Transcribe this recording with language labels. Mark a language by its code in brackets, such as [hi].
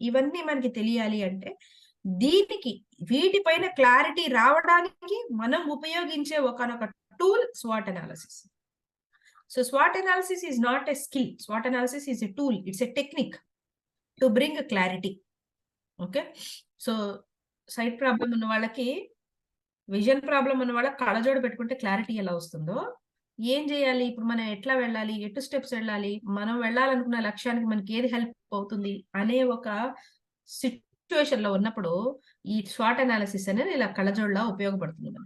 [te] ఇవన్నీ మనకి తెలియాలి అంటే, దీనికి వీటిపైన క్లారిటీ రావడానికి మనం ఉపయోగించే ఒకానొక tool swat analysis. [en] So SWOT analysis is not a skill. SWOT analysis is a tool. It's a technique to bring a clarity. Okay. [te] So site problem ఉన్న వాళ్ళకి, విజన్ ప్రాబ్లం ఉన్న వాళ్ళకి కళ్ళజోడు పెట్టుకుంటే క్లారిటీ ఎలా వస్తుందో, ఏం చేయాలి, ఇప్పుడు మనం ఎట్లా వెళ్ళాలి, ఎటు స్టెప్స్ వెళ్ళాలి, మనం వెళ్ళాలనుకున్న లక్ష్యానికి మనకి ఏది హెల్ప్ అవుతుంది అనే ఒక సిచ్యువేషన్ లో ఉన్నప్పుడు ఈ స్వాట్ అనాలిసిస్ అనేది ఇలా కళ్ళజోడులా ఉపయోగపడుతుంది.